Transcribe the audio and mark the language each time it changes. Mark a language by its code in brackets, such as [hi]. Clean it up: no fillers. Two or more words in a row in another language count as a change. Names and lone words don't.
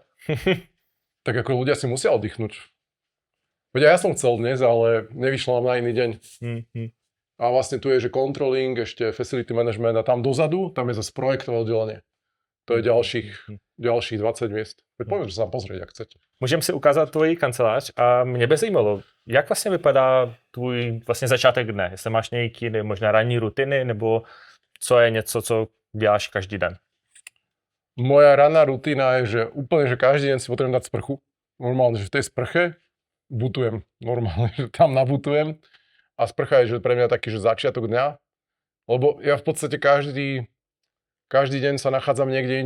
[sk] Tak ako ľudia si musia oddychnúť. Veď ja som chcel dnes, ale nevyšlo nám na iný deň. A vlastne tu je, že controlling, ešte [en] facility management [sk] a tam dozadu, tam je zase projektové oddelenie. To je ďalších 20 miest. Poďme sa tam pozrieť, ak chcete. [cs] Můžeme si ukázat tvoji kancelář a mě by zajímalo, jak vlastně vypadá tvůj vlastně začátek dne? Jestli máš nějaký možná ranní rutiny, nebo co je něco, co děláš každý den? [sk] Moja ranná rutina je, že úplne, že každý deň si potrebujem dať sprchu. Normálne, že v tej sprche butujem. Normálne, že tam nabutujem. A sprcha je, že pre mňa taký, že začiatok dňa. Lebo ja v podstate každý deň sa nachádzam niekde inde.